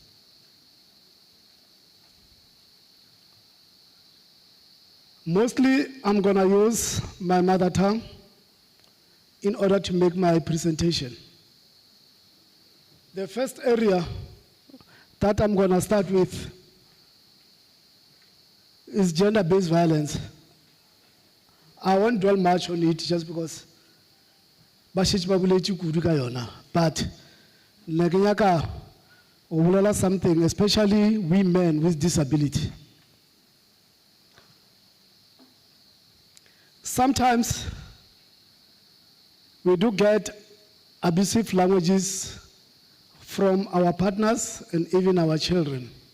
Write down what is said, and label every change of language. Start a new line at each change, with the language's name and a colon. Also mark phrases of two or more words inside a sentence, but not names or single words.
English: Mostly, I'm going to use my mother tongue in order to make my presentation. The first area that I'm going to start with is gender-based violence. I won't dwell much on it just because
Northern Sotho: bashitshi ba boletše kudu ka yona,
English: but
Northern Sotho: nna ke nyaka go bolela
English: something, especially women with disability. Sometimes we do get abusive languages from our partners and even our children.